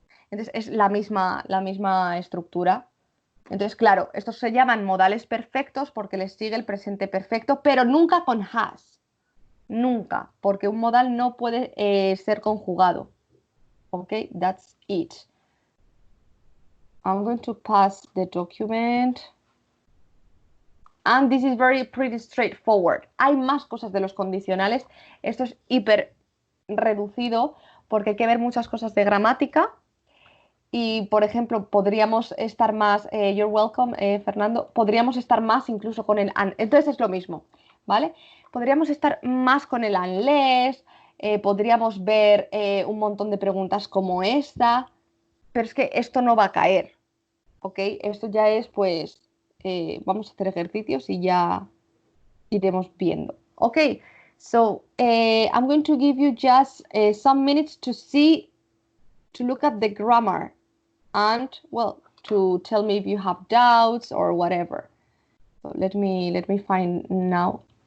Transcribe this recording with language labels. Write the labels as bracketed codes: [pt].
[es] Entonces, es la misma estructura. Entonces, claro, estos se llaman modales perfectos porque les sigue el presente perfecto, pero nunca con has. Nunca, porque un modal no puede ser conjugado. [en] ¿Ok? That's it. I'm going to pass the document. And this is pretty straightforward. [es] Hay más cosas de los condicionales. Esto es hiper reducido porque hay que ver muchas cosas de gramática. Y, por ejemplo, podríamos estar más, [en] you're welcome, [es] Fernando, podríamos estar más incluso con el and. Entonces es lo mismo, ¿vale? Podríamos estar más con el unless, podríamos ver un montón de preguntas como esta, pero es que esto no va a caer, ¿ok? Esto ya es, pues, vamos a hacer ejercicios y ya iremos viendo. [en] Ok, so I'm going to give you just some minutes to look at the grammar and, well, to tell me if you have doubts or whatever. So let me find now.